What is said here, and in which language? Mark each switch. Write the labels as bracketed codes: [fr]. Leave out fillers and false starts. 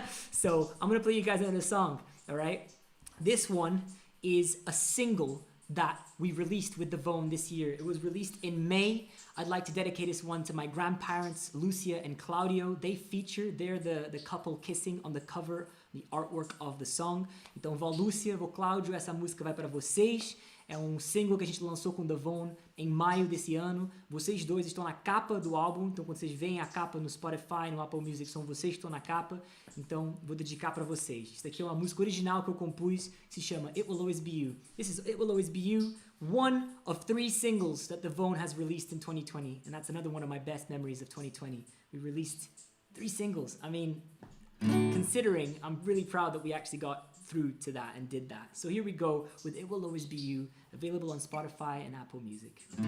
[en] So I'm going to play you guys another song, all right? This one is a single that we released with the Vone this year. It was released in May. I'd like to dedicate this one to my grandparents, Lucia and Claudio. They're the couple kissing on the cover, the artwork of the song. [pt] Então, vó Lúcia, vó Cláudio, essa música vai para vocês. É um single que a gente lançou com The Vone em maio desse ano. Vocês dois estão na capa do álbum. Então, quando vocês veem a capa no Spotify, no Apple Music, são vocês que estão na capa. Então, vou dedicar para vocês. Isso aqui é uma música original que eu compus, que se chama It Will Always Be You. [en] This is It Will Always Be You, one of 3 singles that The Vone has released in 2020. And that's another one of my best memories of 2020. We released 3 singles. I mean, considering, I'm really proud that we actually got through to that and did that. So here we go with It Will Always Be You, available on Spotify and Apple Music.